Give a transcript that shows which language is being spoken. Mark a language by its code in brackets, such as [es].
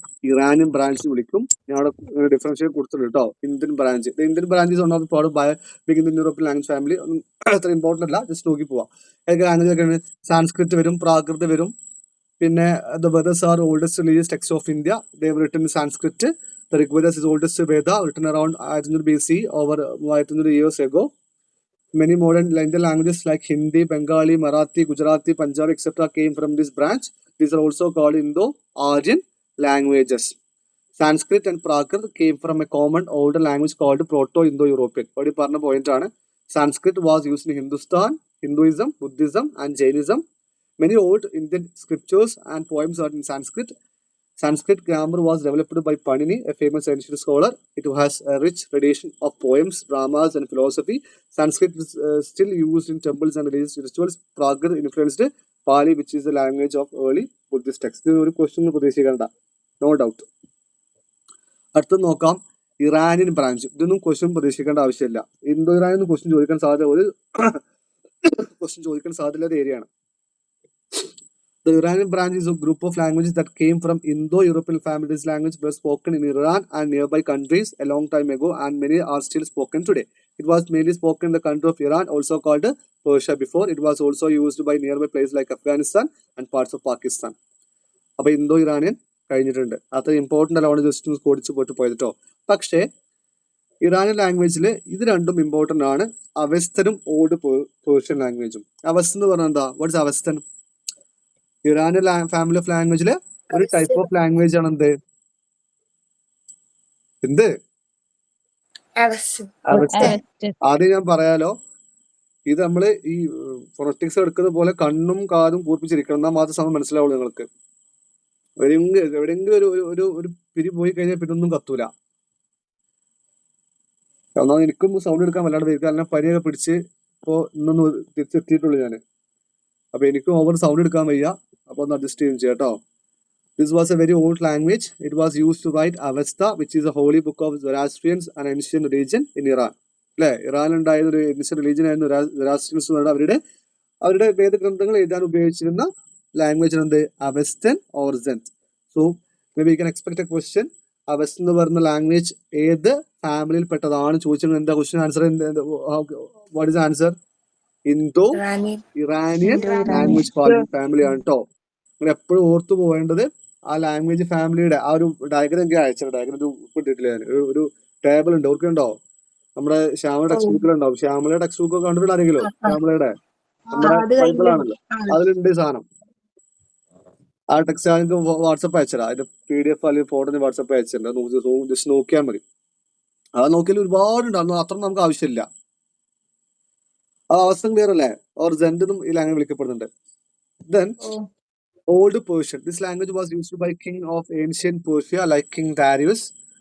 [ml] Iranian branch വിളിക്കും. ഞാൻ അവിടെ ഡിഫറൻഷിയേറ്റ് കൊടുത്തിട്ടുണ്ട് കേട്ടോ. [en] Indian branch, Indian branch is one of part by big Indian European language family. [ml] അത്ര ഇമ്പോർട്ടൻ്റ് അല്ല, ജസ്റ്റ് നോക്കി പോവാം. ഏതൊക്കെ ലാംഗ്വേജ് ഒക്കെയാണ്? സാൻസ്ക്രിറ്റ് വരും, പ്രാകൃത് വരും, പിന്നെ [en] The Vedas are oldest religious text of India. They have written in Sanskrit. The Rig Veda is oldest Veda, written around 500 BC, over 500 years ago. Many modern Indian languages like Hindi, Bengali, Marathi, Gujarati, Punjabi, etc. came from this branch. These are also called Indo-Aryan languages. Sanskrit and Prakrit came from a common older language called Proto-Indo-European. [ml] What you parna point aanu. [en] Sanskrit was used in Hindustan, Hinduism, Buddhism, and Jainism. Many old Indian scriptures and poems are in Sanskrit. Sanskrit grammar was developed by Panini, a famous ancient scholar. It has a rich tradition of poems, dramas, and philosophy. Sanskrit is still used in temples and religious rituals. Prakrit influenced Pali, which is the language of early Buddhist texts. This is a question, no doubt. [ml] അടുത്ത നോക്കാം, Iranian branch. ഇതൊന്നും question പ്രതീക്ഷിക്കേണ്ട ആവശ്യമില്ല. Indo Iranian question ചോദിക്കാൻ സാധ്യത ഒരു question ചോദിക്കാൻ സാധ്യതയുള്ള ഏരിയയാണ്. [en] The Iranian branch is a group of languages that came from Indo-European family. This language was spoken in Iran and nearby countries a long time ago, and many are still spoken today. It was mainly spoken in the country of Iran, also called Persia before. It was also used by nearby places like Afghanistan and parts of Pakistan. [ml] അപ്പോൾ Indo Iranian കഴിഞ്ഞിട്ടുണ്ട്. അത്ര important അല്ല, അവിടെ just കോടിച്ച് പോയിട്ട് പോയത് കേട്ടോ. പക്ഷേ Iranian ലാംഗ്വേജിൽ ഇത് രണ്ടും ഇമ്പോർട്ടൻ്റ് ആണ്. അവസ്ഥനും ഓൾഡ് പേർഷ്യൻ ലാംഗ്വേജും. അവസ്ഥ എന്ന് പറഞ്ഞാൽ എന്താ? [en] What's Avestan? [ml] ഇറാനിയൻ ഫാമിലി ഓഫ് ലാംഗ്വേജില് ഒരു ടൈപ്പ് ഓഫ് ലാംഗ്വേജ് ആണ് എന്ത്? അവസ്ഥ. ആദ്യം ഞാൻ പറയാലോ, ഇത് നമ്മള് ഈ ഫൊണറ്റിക്സ് എടുക്കുന്ന പോലെ കണ്ണും കാതും കൂർപ്പിച്ചിരിക്കണം, എന്നാൽ മാത്രം സമയം മനസ്സിലാവുള്ളൂ നിങ്ങൾക്ക്. എവിടെയെങ്കിലും ഒരു പിരി പോയി കഴിഞ്ഞാൽ പിന്നെ ഒന്നും കത്തൂല. എന്നാൽ എനിക്കും സൗണ്ട് എടുക്കാൻ വല്ലാണ്ട് വരും, കാരണം പരിയൊക്കെ പിടിച്ച് ഇപ്പോ ഇന്നൊന്ന് തിരിച്ചെത്തിയിട്ടുള്ളൂ ഞാൻ. അപ്പൊ എനിക്കും ഓവർ സൗണ്ട് എടുക്കാൻ വയ്യ, അപ്പൊ ഒന്ന് അഡ്ജസ്റ്റ് ചെയ്യും കേട്ടോ. [en] This was a very old language. It was used to write Avesta, which is a holy book of Zoroastrians, an ancient religion in Iran. [ml] അല്ലെ, ഇറാനുണ്ടായ ഒരു ഏൻഷ്യന്റ് റിലീജിയൻ ആയിരുന്നു Zoroastrians എന്ന് പറഞ്ഞാൽ അവരുടെ വേദഗ്രന്ഥങ്ങൾ എഴുതാൻ ഉപയോഗിച്ചിരുന്ന ലാംഗ്വേജ് എന്ത്? [en] Avestan or Zend. So maybe you can expect a question. [ml] അവസ്ഥ എന്ന് പറയുന്ന ലാംഗ്വേജ് ഏത് ഫാമിലിയിൽ പെട്ടതാണ് ചോദിച്ചത്. എന്താ question answer? [en] What is answer? [ml] Indo Iranian language family ആണ് കേട്ടോ. നിങ്ങൾ എപ്പോഴും ഓർത്തു പോവേണ്ടത് ആ ലാംഗ്വേജ് ഫാമിലിയുടെ ആ ഒരു ഡയഗ്രം എനിക്ക് അയച്ചത്. ഡയഗ്രം ഇട്ടിട്ടില്ല ഞാൻ. ഒരു ടേബിൾ ഉണ്ട്, ഓർക്കുന്നുണ്ടോ? നമ്മുടെ ശ്യാമ ടെക്സ്റ്റ് ബുക്കിലുണ്ടാവും. ശ്യാമയുടെ ടെക്സ്റ്റ് ബുക്ക് കണ്ടിട്ടുണ്ട് ആരെങ്കിലും? ശ്യാമയുടെ നമ്മുടെ ബൈബിൾ ആണല്ലോ, അതിലുണ്ട് ഈ സാധനം. ആ ടെക്സ്റ്റ് നിങ്ങൾക്ക് വാട്സപ്പ് അയച്ചതാ. അതിന്റെ PDF അല്ലെങ്കിൽ ഫോട്ടോ വാട്സപ്പ് അയച്ചിട്ടുണ്ട്. ജസ്റ്റ് നോക്കിയാൽ മതി. അത് നോക്കിയാൽ ഒരുപാടുണ്ട്, അത്ര നമുക്ക് ആവശ്യമില്ല. ആ അവസ്ഥ ക്ലിയർ അല്ലേ? ഓർ സെന്റ് എന്നും ഈ language വിളിക്കപ്പെടുന്നുണ്ട്. [en] Then Old Persian. This language was used by king of ancient Persia like King Darius.